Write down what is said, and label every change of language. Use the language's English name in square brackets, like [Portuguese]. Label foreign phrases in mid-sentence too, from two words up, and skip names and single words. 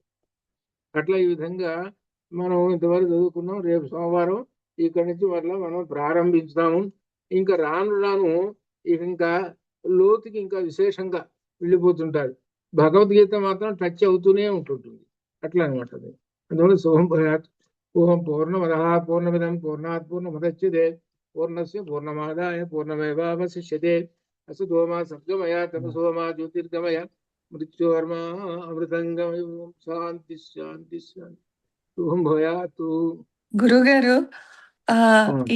[Telugu] అట్లా ఈ విధంగా మనం ఇంతవరకు చదువుకున్నాం. రేపు సోమవారం ఇక్కడి నుంచి మరలా మనం ప్రారంభించుదాము. ఇంకా రాను రాను ఇంకా లోతుకి ఇంకా విశేషంగా వెళ్ళిపోతుంటారు. భగవద్గీత మాత్రం టచ్ అవుతూనే ఉంటుంటుంది. అట్లా అనమాట. [Sanskrit] అందువల్ల शुभं भूयात्. ॐ पूर्णमदः पूर्णमिदं पूर्णात् पूर्णमुदच्यते पूर्णस्य पूर्णमादाय पूर्णमेवावशिष्यते. असतो मा सद्गमय तमसो मा ज्योतिर्गमय मृत्योर्मा अमृतंगमय. शान्तिः शान्तिः शान्तिः. शुभं भूयात्. [Telugu] గురుగారు, ఇది